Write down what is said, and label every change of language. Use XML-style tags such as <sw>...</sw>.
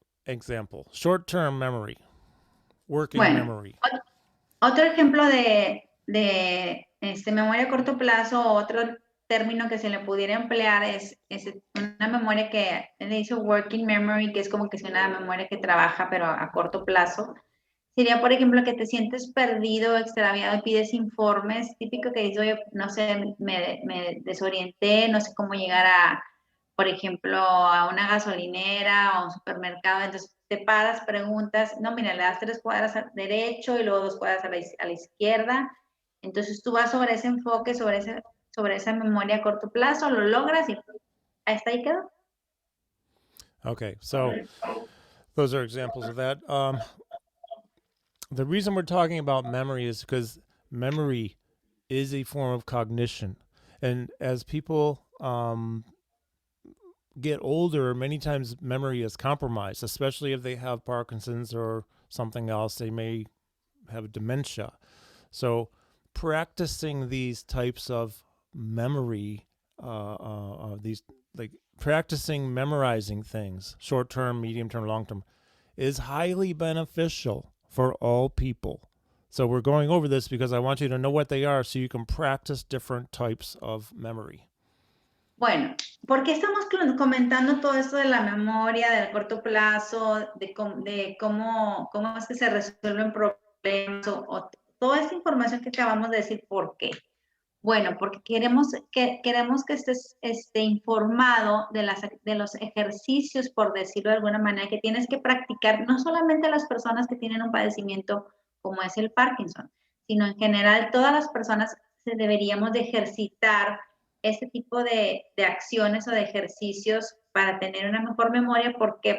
<en>Example, short-term memory, working memory.</en> <es>Otro ejemplo de memoria a corto plazo, otro término que se le pudiera emplear es una memoria que le dice</es> <en>working memory,</en> <es>que es como que es una memoria que trabaja pero a corto plazo. Sería, por ejemplo, que te sientes perdido, extraviado y pides informes. Típico que dices, oye, no sé, me desorienté, no sé cómo llegar a, por ejemplo, a una gasolinera o a un supermercado. Entonces te paras, preguntas, no, mira, le das 3 cuadras al derecho y luego 2 cuadras a la izquierda. Entonces tú vas sobre ese enfoque, sobre esa memoria a corto plazo, lo logras y hasta ahí quedó.</es> <en>Okay, so those are examples of that. The reason we're talking about memory is because memory is a form of cognition. And as people get older, many times memory is compromised, especially if they have Parkinson's or something else. They may have dementia. So, practicing these types of memory, these like practicing memorizing things, short term, medium term, long term, is highly beneficial for all people. So, we're going over this because I want you to know what they are so you can practice different types of memory.</en> <es>Bueno, ¿por qué estamos comentando todo esto de la memoria, del corto plazo, de cómo es que se resuelven problemas o toda esta información que acabamos de decir? ¿Por qué? Bueno, porque queremos que estés informado de los ejercicios, por decirlo de alguna manera, que tienes que practicar, no solamente las personas que tienen un padecimiento como es el Parkinson, sino en general todas las personas deberíamos de ejercitar este tipo de acciones o de ejercicios para tener una mejor memoria. ¿Por qué?</es>